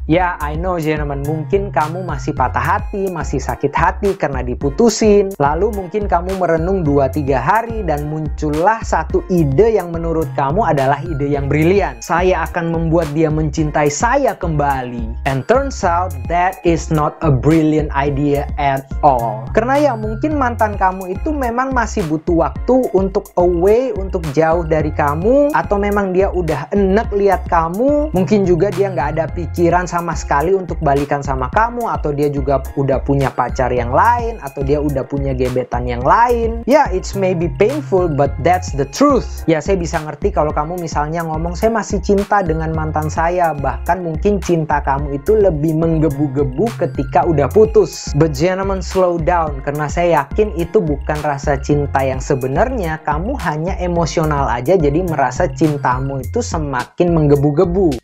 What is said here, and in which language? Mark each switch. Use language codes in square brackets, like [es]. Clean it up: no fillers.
[id] Ya, [en] I know gentlemen, [id] mungkin kamu masih patah hati, masih sakit hati karena diputusin, lalu mungkin kamu merenung 2-3 hari dan muncullah satu ide yang menurut kamu adalah ide yang brilian. Saya akan membuat dia mencintai saya kembali. [en] And turns out that is not a brilliant idea at all. [id] Karena ya mungkin mantan kamu itu memang masih butuh waktu untuk away, untuk jauh dari kamu, atau memang dia udah enek lihat kamu, mungkin juga dia nggak ada pikiran sama sekali untuk balikan sama kamu, atau dia juga udah punya pacar yang lain, atau dia udah punya gebetan yang lain. [en] Ya, it's maybe painful but that's the truth. [id] Ya, saya bisa ngerti kalau kamu misalnya ngomong saya masih cinta dengan mantan saya, bahkan mungkin cinta kamu itu lebih menggebu-gebu ketika udah putus. [en] But gentlemen, slow down, [id] karena saya yakin itu bukan rasa cinta yang sebenarnya, kamu hanya emosional aja jadi merasa cintamu itu semakin menggebu-gebu.